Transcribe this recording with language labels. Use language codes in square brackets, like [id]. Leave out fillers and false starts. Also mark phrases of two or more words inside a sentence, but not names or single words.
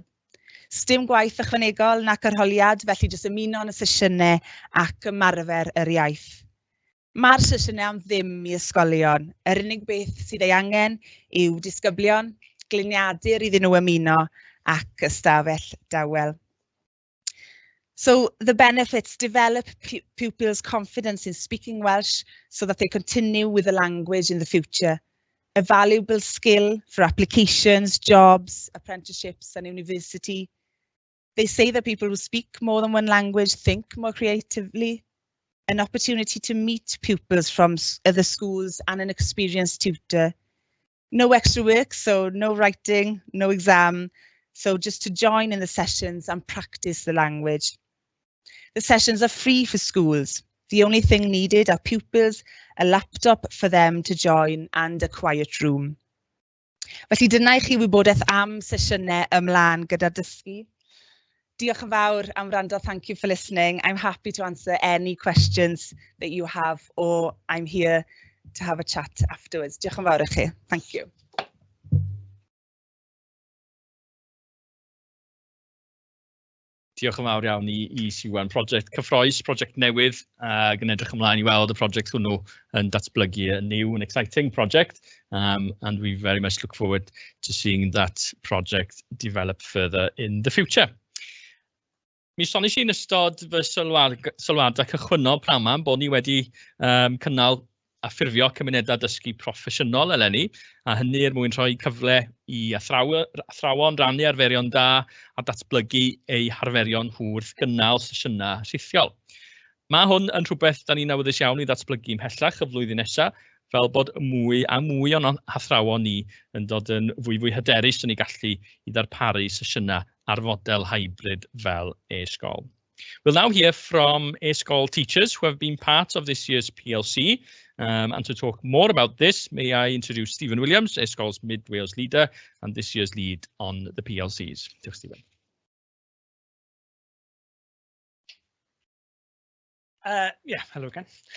[cy] Sdim gwaith ychwanegol nac arholiad, felly jyst ymuno yn y sesiynau ac ymarfer yr iaith. Mae'r sesiynau am ddim i ysgolion. Yr unig beth sydd ei angen yw disgyblion, gliniadur iddyn nhw ymuno ac ystafell dawel. [en] So the benefits: develop pupils' confidence in speaking Welsh so that they continue with the language in the future. A valuable skill for applications, jobs, apprenticeships and university. They say that people who speak more than one language think more creatively. An opportunity to meet pupils from other schools and an experienced tutor. No extra work, so no writing, no exam. So just to join in the sessions and practice the language. The sessions are free for schools. The only thing needed are pupils, a laptop for them to join and a quiet room. [cy] Felly dyna i chi wybodaeth am sesiynau ymlaen gyda dysgu. Diolch yn fawr am wrando. [en] Thank you for listening. I'm happy to answer any questions that you have, or I'm here to have a chat afterwards. [cy] Diolch yn fawr i chi. [en] Thank you. [cy] Diolch yn fawr iawn i Siwan. Prosiect cyffroes, prosiect newydd, ac yn edrych ymlaen i weld y prosiect hwnnw yn datblygu [en] a new and exciting project. And we very much look forward to seeing that project develop further in the future. [cy] Mi sonies i'n ystod fy sylwadau cychwynnol prama bod ni wedi cynnal a ffurfio cymunedau dysgu proffesiynol eleni, a hynny mwyn rhoi cyfle i athrawon rannu arferion da a datblygu eu harferion hwrth gynnal sesiynau rhithiol. Mae hwn yn rhywbeth da ni'n awyddus iawn i ddatblygu ymhellach y flwyddyn nesaf, fel bod mwy a mwy o'n hathrawon ni yn dod yn fwy hyderus yn ei gallu i ddarparu sesiynau ar fodel hybrid fel e-sgol. [en] We'll now hear from e-sgol teachers who have been part of this year's PLC. And to talk more about this, may I introduce Stephen Williams, e-sgol's Mid Wales leader and this year's lead on the PLCs. [cy] Diolch, Stephen. [en] Hello again.